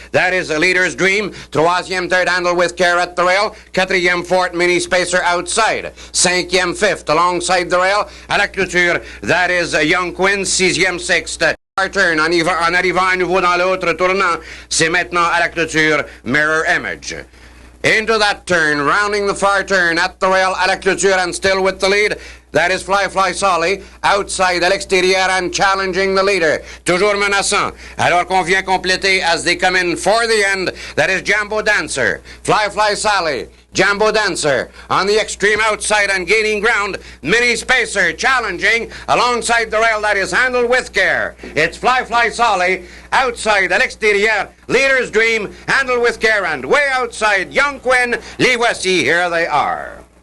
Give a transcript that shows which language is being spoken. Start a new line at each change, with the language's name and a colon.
English: That is a Leader's Dream. Troisième, third, Handle with Care at the rail. Quatrième, fourth, Mini Spacer outside. Cinquième, fifth, alongside the rail.
French: À la clôture,
English: that is Young Quinn. Sixième, sixth.
French: Turn, en arrivant à nouveau dans l'autre tournant, c'est maintenant à la clôture Mirror Image.
English: Into that turn, rounding the far turn, at the rail,
French: à la clôture,
English: and still with the lead. That is Fly Solly, outside à l'extérieur and challenging the leader.
French: Toujours menaçant. Alors qu'on vient compléter
English: as they come in for the end. That is Jambo Dancer. Fly Solly. Jambo Dancer on the extreme outside and gaining ground. Mini Spacer challenging alongside the rail. That is Handled with Care. It's Fly Solly outside
French: à l'extérieur.
English: Leader's Dream, Handled with Care, and way outside Young Quinn.
French: Les voici,
English: here they are.